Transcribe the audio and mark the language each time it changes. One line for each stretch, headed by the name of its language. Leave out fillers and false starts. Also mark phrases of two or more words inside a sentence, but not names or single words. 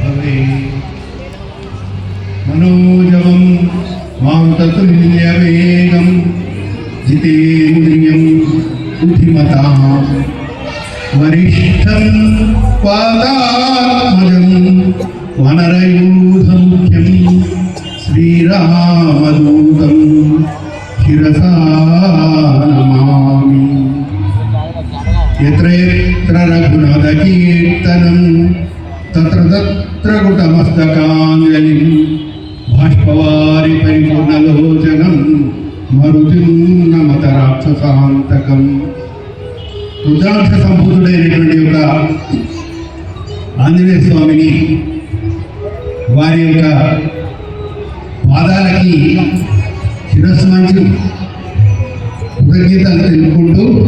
Sanskrit: भास्करे मनोजवं मारुततुल्यवेगं जितेन्द्रियं बुद्धिमतां वरिष्ठं वातात्मजं वनरयूथमुख्यं श्रीरामदूतं शिरसा नमामि। यत्र यत्र रघुनाथकीर्तनं तत्र तत्र कुटमस्तकाञ्जलिं बाष्पवारि परिपूर्णलोचनं मरुतिं नमत राक्षसान्तकं।
Telugu: రుద్రాక్ష సంభూతుడైనటువంటి ఒక ఆంజనేయ స్వామిని వారి యొక్క పాదాలకి శిరస్సు మంచి కృతజ్ఞతలు తెలుపుకుంటూ